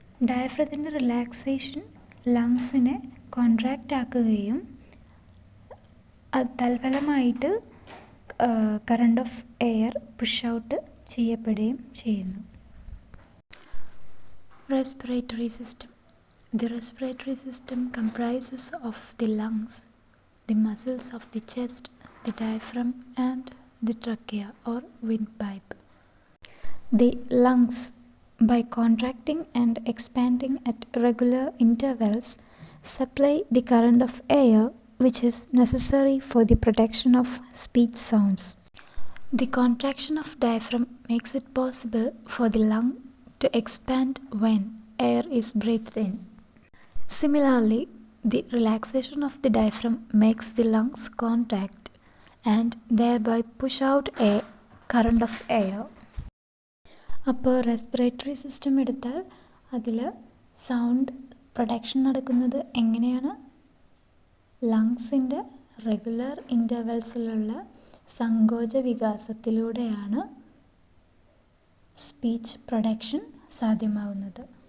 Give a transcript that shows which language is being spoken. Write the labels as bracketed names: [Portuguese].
[Malayalam] ഡയഫ്രത്തിൻ്റെ relaxation ലങ്സിനെ contract ആക്കുകയും തൽഫലമായിട്ട് current of air push out ചെയ്യപ്പെടുകയും ചെയ്യുന്നു. [English] Respiratory system. The respiratory system comprises of the lungs, the muscles of the chest, the diaphragm and the trachea or windpipe. The lungs, by contracting and expanding at regular intervals, supply the current of air which is necessary for the production of speech sounds. The contraction of diaphragm makes it possible for the lung to expand when air is breathed in. Similarly, the relaxation of the diaphragm makes the lungs contract and thereby push out a current of air. [Malayalam] അപ്പോൾ respiratory system എടുത്താൽ അതിൽ sound production നടക്കുന്നത് എങ്ങനെയാണ്? ലങ്സിൻ്റെ regular ഇൻ്റർവെൽസിലുള്ള സങ്കോച വികാസത്തിലൂടെയാണ് speech production സാധ്യമാവുന്നത്.